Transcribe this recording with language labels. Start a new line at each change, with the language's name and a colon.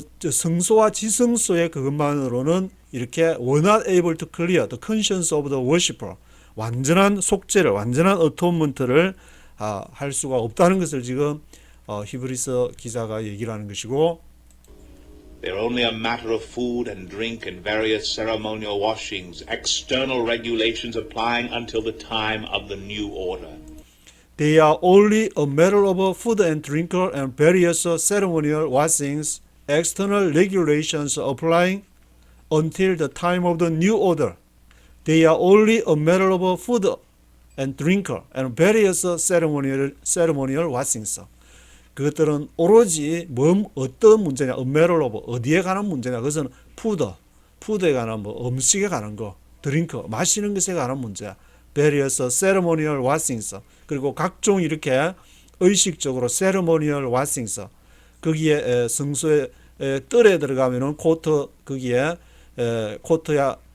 Korean: 성소와 지성소의 그것만으로는 이렇게
English: were not able to clear the conscience of the worshipper,
Korean: 완전한 속죄를, 완전한 어토먼트를 할 수가 없다는 것을 지금 히브리서 기자가 얘기를 하는 것이고,
English: They're only a matter of food and drink and various ceremonial washings, external regulations applying until the time of the new order. They are only a matter of food and drink and various ceremonial washings, external regulations applying until the time of the new order. They are only a matter of food and drink and various ceremonial washings.
Korean: 그것들은 오로지 어떤 문제냐, 어디에 관한 문제냐, 그것은 푸드에 관한 음식에 관한 거, 드링크, 마시는 것에 관한 문제,
English: various ceremonial washings,
Korean: 그리고 각종 이렇게 의식적으로 ceremonial washings, 거기에 성소에 뜰에 들어가면은 거기에 코트에